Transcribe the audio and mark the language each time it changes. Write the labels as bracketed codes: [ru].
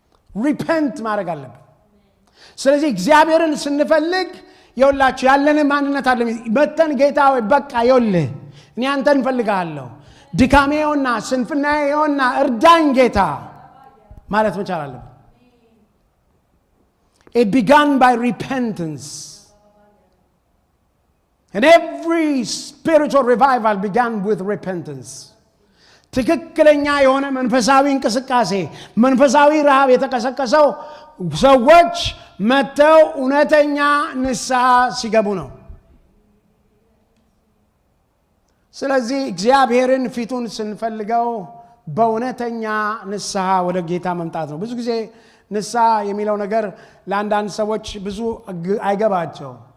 [am] repent ማድረግ አለበት። ስለዚህ እግዚአብሔርን ስንፈልግ ይውላችሁ ያለን ማንነት አለ መተን ጌታ ወይ በቃ ይውልህ እኔ አንተን ፈልጋለሁ ድካሜውና ስንፍናዬውና እርዳኝ ጌታ ማለት መቻል አለበት። [en] It began by repentance. And every spiritual revival began with repentance. [am] ትክክለኛ የሆነ መንፈሳዊ እንቅስቃሴ መንፈሳዊ ረሃብ የተቀሰቀሰው ሰዎች መተው እውነተኛ ንስሐ ሲገቡ ነው። ስለዚህ እግዚአብሔርን ፊቱን ስንፈልገው በእውነተኛ ንስሐ ወደ ጌታ መምጣት ነው። ብዙ ጊዜ ንስሐ የሚለው ነገር ለአንዳንድ ሰዎች ብዙ አይገባቸው።